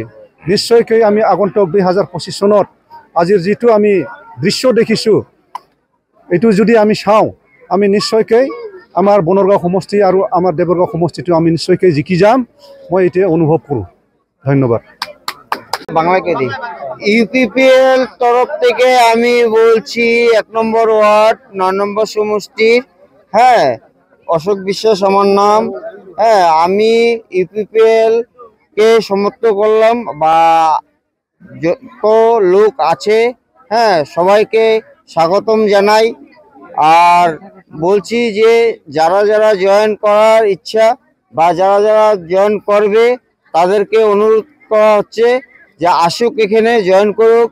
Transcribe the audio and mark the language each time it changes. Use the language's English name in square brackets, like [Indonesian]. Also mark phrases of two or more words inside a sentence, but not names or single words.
[Assamese] নিশ্চয়কৈ আমি আগন্তুক 2025 চনত আজিৰ যিটো আমি দৃশ্য দেখিছোঁ এইটো যদি আমি চাওঁ আমি নিশ্চয়কৈ আমাৰ বনৰগাঁও সমষ্টি আৰু আমাৰ দেবৰগাঁও সমষ্টিটো আমি নিশ্চয়কৈ জিকি যাম, মই এটা অনুভৱ কৰোঁ। ধন্যবাদ। [Bangla] UPPL তরফ থেকে আমি বলছি 1 নম্বর ওয়ার্ড 9 নম্বর সমষ্টির অশোক বিশ্বাস আমার নাম। আমি UPPL কে সমর্থন করলাম বা যত লোক আছে সবাইকে স্বাগতম জানাই আর বলছি যে যারা যারা জয়েন করার ইচ্ছা বা যারা যারা জয়েন করবে তাদেরকে অনুরোধ করা হচ্ছে যে আসুক এখানে জয়েন করুক।